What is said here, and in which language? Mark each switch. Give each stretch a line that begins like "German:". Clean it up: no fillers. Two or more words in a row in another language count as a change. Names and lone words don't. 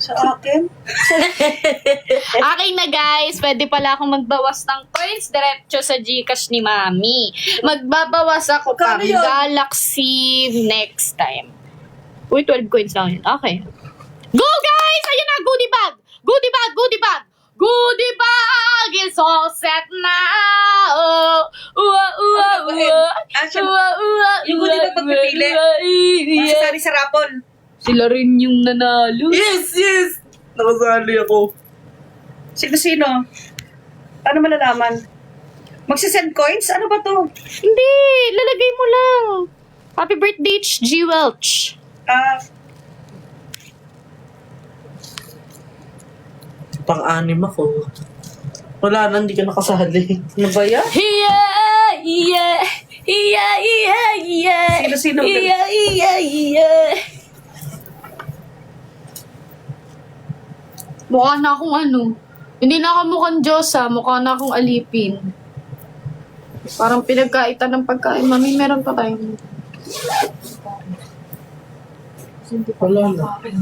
Filipino: Sa akin? Akin na guys, pwede pala akong magbawas ng coins diretso sa Gcash ni Mami. Magbabawas ako pang Magkano yun? Galaxy
English: next time.
Filipino: Uy, 12 coins lang yun. Okay.
English: Go guys!
Filipino: Ayun na,
English: goodie bag! Goodie bag! Goodie bag! Goodie bag is all set now!
Filipino: Yung
English: goodie bag
Filipino: magpipili. Masasari sa rapol. Sila rin yung nanalo. Yes! Nakasali ako. Sino? Paano malalaman? Magsisend coins? Ano ba to? Hindi, lalagay mo lang.
English: Happy birthday,
Filipino: G. Welch. Pang-anim ako. Wala na, hindi ka nakasali. Ano ba yan?
English: Yeah, yeah, yeah, yeah, yeah.
Filipino: Sino?
English: Yeah, yeah, yeah.
Filipino: Mukha na akong ano. Hindi na ako mukhang Diyosa, mukha na akong alipin. Parang pinagkaitan ng pagkain. Mami, meron pa tayong... Wala na.